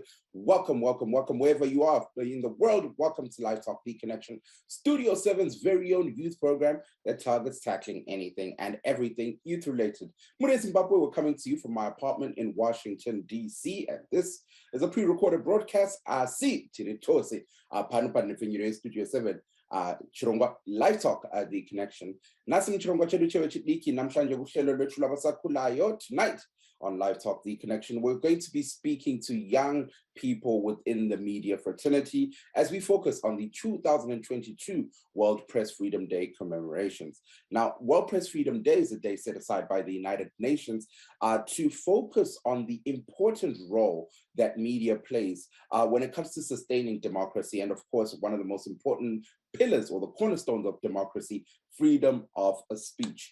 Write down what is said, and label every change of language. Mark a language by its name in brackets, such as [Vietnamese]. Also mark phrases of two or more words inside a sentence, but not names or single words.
[English] Welcome wherever you are in the world. Welcome to Live Talk The Connection, Studio 7's very own youth program that targets tackling anything and everything youth related. Muri Zimbabwe, we're coming to you from my apartment in Washington, D.C. and this is a pre-recorded broadcast. [Shona] Si tiritose Studio 7 chirongwa Live Talk at The Connection. [North Ndebele] Nasi chirongwa chedu chidiki namhlanje kuhlelo lwethu labasakhulayo. [English] Tonight on Live Talk The Connection, we're going to be speaking to young people within the media fraternity as we focus on the 2022 World Press Freedom Day commemorations. Now, World Press Freedom Day is a day set aside by the United Nations to focus on the important role that media plays when it comes to sustaining democracy, and of course, one of the most important pillars or the cornerstones of democracy, freedom of speech.